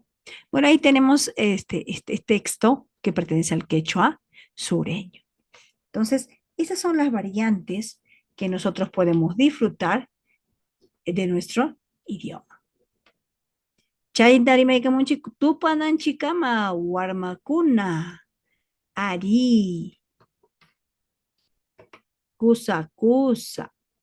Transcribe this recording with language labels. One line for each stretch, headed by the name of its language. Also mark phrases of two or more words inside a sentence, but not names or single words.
Spanish: Bueno, ahí tenemos este texto que pertenece al quechua sureño. Entonces, esas son las variantes que nosotros podemos disfrutar de nuestro idioma.
Quechua: Chay darimay tupanan chikama warmakuna ari kusa kusa